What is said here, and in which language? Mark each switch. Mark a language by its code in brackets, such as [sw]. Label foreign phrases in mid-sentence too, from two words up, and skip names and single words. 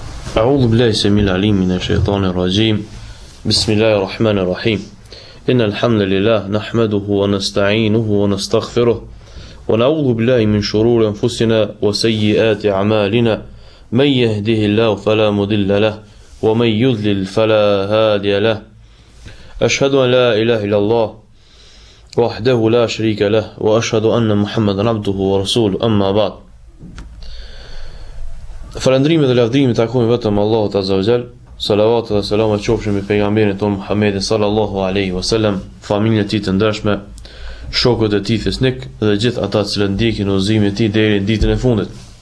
[ar] أعوذ بالله السميع العليم من الشيطان الرجيم بسم الله الرحمن الرحيم إن الحمد لله نحمده ونستعينه ونستغفره ونعوذ بالله من شرور أنفسنا وسيئات أعمالنا من يهده الله فلا مضل له ومن يضلل فلا هادي له أشهد أن لا إله إلا الله وحده لا شريك له وأشهد أن محمدا عبده ورسوله أما بعد. [sq] Falëndrimet dhe lavdrimet takojnë vetëm Allahut [ar] عز وجل. [sq] Salavat dhe selamet qofshin mbi pejgamberin ton Muhammedin [ar] صلى الله عليه وسلم, [sq] familjen e tij të ndershme, shokët e tij fesnik dhe gjithë ata që ndjekin udhëzimin e tij deri në ditën e fundit.